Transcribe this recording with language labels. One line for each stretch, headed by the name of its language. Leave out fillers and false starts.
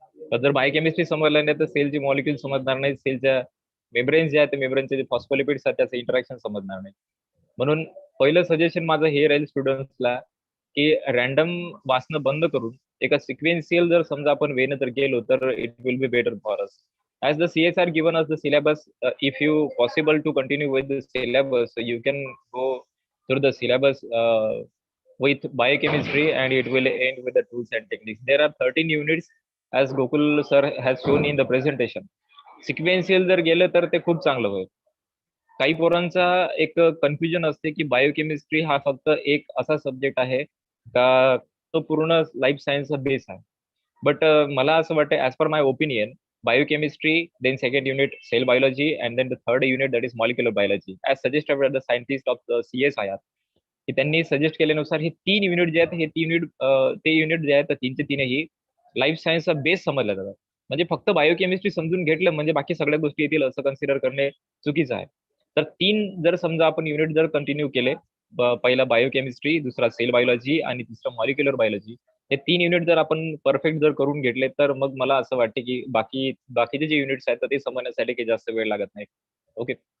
Marathi: तर जर बायोकेमिस्ट्री समजलं नाही तर सेलची मॉलिक्यूल समजणार नाही, सेलच्या मेम्ब्रेन्स जे आहेत ते मेम्ब्रेनचे जे फॉस्फोलिपिड्स आहेत त्याचं इंटरॅक्शन समजणार नाही. म्हणून पहिलं सजेशन माझं हे राहील स्टुडंट्सला की रॅन्डम वाचणं बंद करून एका सिक्वेन्शियल जर समजा आपण वेनं जर गेलो तर
English: It will be better for us. As the CSR given us the syllabus, if you possible to continue with the syllabus, you can go through the syllabus with biochemistry and it will end with the tools and techniques. There are 13 units as Gokul sir has shown in the presentation.
Marathi: Sequential जर गेलं तर ते खूप चांगलं होईल. काही पोरांचा एक कन्फ्युजन असते की बायोकेमिस्ट्री हा फक्त एक असा सब्जेक्ट आहे का तो पूर्ण लाईफ सायन्सचा बेस आहे.
English: but
Marathi: मला असं वाटतं
English: As per my opinion biochemistry, then second unit cell biology, and then the third unit that is molecular biology, as suggested by the scientist of the CSIR.
Marathi: की त्यांनी सजेस्ट केल्यानुसार हे 3 unit जे आहेत हे 3 युनिट ते युनिट जे आहेत तीनचे तीनही लाईफ सायन्सचा बेस समजला जातात. म्हणजे फक्त बायोकेमिस्ट्री समजून घेतलं म्हणजे बाकी सगळ्या गोष्टी येतील असं कन्सिडर करणे चुकीचं आहे. तर 3 जर समजा आपण युनिट जर कंटिन्यू केले, पहिला बायोकेमिस्ट्री, दुसरा सेल बायोलॉजी आणि तिसरा मॉलिक्युलर बायोलॉजी, हे 3 युनिट जर आपण परफेक्ट जर करून घेतले तर मग मला असं वाटते की बाकीचे जे युनिट्स आहेत ते समजण्यासाठी काही जास्त वेळ लागत नाही. ओके.